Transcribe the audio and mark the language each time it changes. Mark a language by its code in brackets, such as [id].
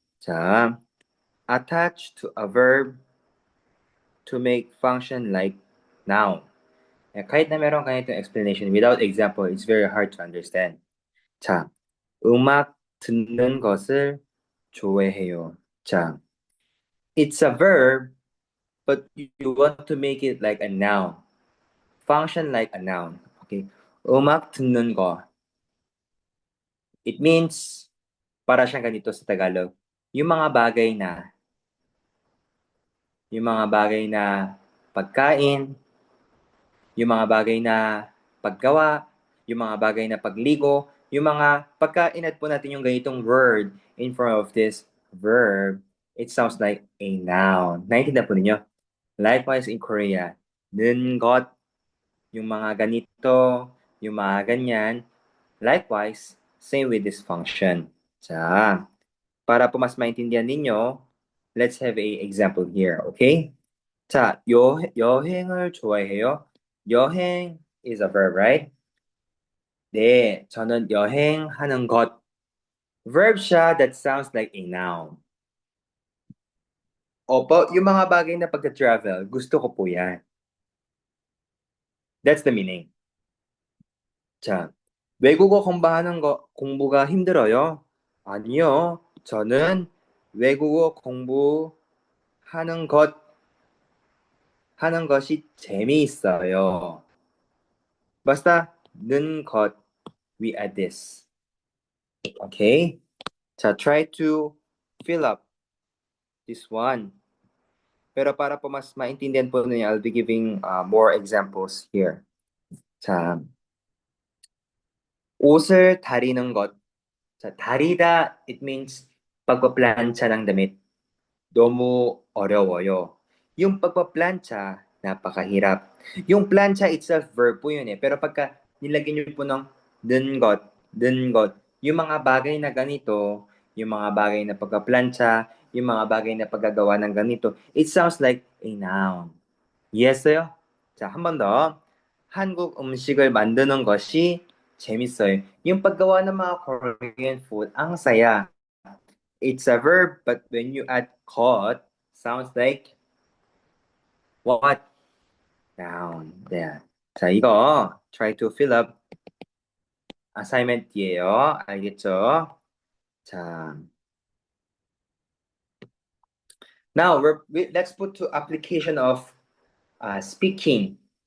[ko] 자, [en] attach to a verb to make function like noun. [tl] Kahit na meron ganitong [en] explanation, without example, it's very hard to understand. [ko] 자, 음악 듣는 것을 좋아해요. [en] 자, it's a verb, but you want to make it like a noun. Function like a noun. Okay. [ko] 음악 듣는 거. [en] It means, [tl] para siyang ganito sa Tagalog, yung mga bagay na, yung mga bagay na pagkain, yung mga bagay na paggawa, yung mga bagay na pagligo, yung mga pagka-inad po natin yung ganitong word [en] in front of this verb, it sounds like a noun. [tl] Naintindihan po ninyo? [en] Likewise in Korea, [tl] nungot, yung mga ganito, yung mga ganyan. [en] Likewise, same with this function. [ko] 자, [tl] para po mas maintindihan ninyo, [en] let's have a example here, okay? [ko] 자, 여행을 좋아해요. [en] 여행 is a verb, right? [ko] 네, 저는 여행하는 것. [en] Verb siya that sounds like a noun. [tl] Opo, yung mga bagay na pagka-travel, gusto ko po yan. [en] That's the meaning. [ko] 자, 외국어 공부가 힘들어요? 아니요, 저는 외국어 공부하는 하는 것이 재미있어요. [en] basta [ko] 는 것, [en] we add this. Okay? 자, try to fill up this one. [tl] Pero para po mas maintindihan po ninyo, [en] I'll be giving more examples here. [ko] 자, 옷을 다리는 것. [en] 자, 다리다, it means [tl] pagpaplantsa ng damit. [ko] 너무 어려워요. [tl] Yung pagpaplantsa, napakahirap. Yung plancha itself, verb po yun eh. Pero pagka nilagyan nyo po ng dun got, yung mga bagay na ganito, yung mga bagay na pagpaplantsa, yung mga bagay na paggagawa ng ganito, [en] it sounds like a noun. [ko] 이해했어요? 자, 한 번 더. 한국 음식을 만드는 것이 재밌어요. [tl] yung paggawa ng mga Korean food, ang saya. [en] It's a verb, but when you add caught, sounds like what? Noun. There. [ko] 자, 이거 [en] try to fill up assignment이에요. [ko] 알겠죠? [en] 자, now let's put to application of speaking.